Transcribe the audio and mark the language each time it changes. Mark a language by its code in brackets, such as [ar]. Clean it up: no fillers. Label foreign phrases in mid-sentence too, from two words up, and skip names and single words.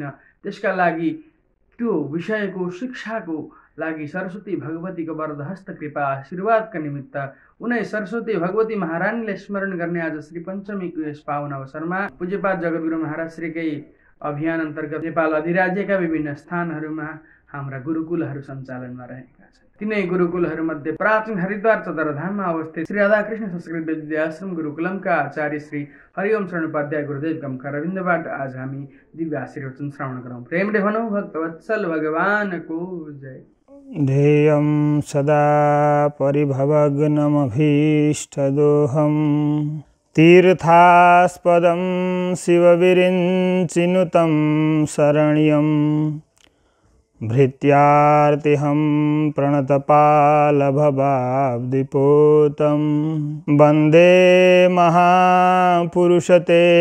[ne] त्यसका लागि त्यो विषयको शिक्षाको लागि सरस्वती भगवतीको वरदहस्त कृपा आशीर्वादका निमित्त उनै सरस्वती भगवती महारानीलाई स्मरण गर्ने आज श्री पञ्चमीको यस पावन अवसरमा पूज्यपाद जगद्गुरु महाराज श्रीकै अभियान अन्तर्गत नेपाल अधिराज्यका विभिन्न स्थानहरूमा हाम्रा गुरुकुलहरू सञ्चालनमा रहेका छन्। तिनै गुरुकुलहरूमध्ये प्राचीन हरिद्वार चतुर्धाममा अवस्थित श्री राधाकृष्ण संस्कृत विद्याश्रम गुरुकुलमका आचार्य श्री हरिओम शरण उपाध्याय गुरुदेवका मुखारविन्दबाट आज हामी दिव्य आशीर्वचन श्रवण गरौँ। प्रेमले भनौँ, भक्तवत्सल भगवानको जय। [sa] ध्येयं सदा परिभवग्नमभीष्टदोहम् तीर्थास्पदं शिवविरिञ्चिनुतं शरण्यं भृत्यार्तिहं प्रणतपालभवाब्धिपोतं वन्दे महापुरुषते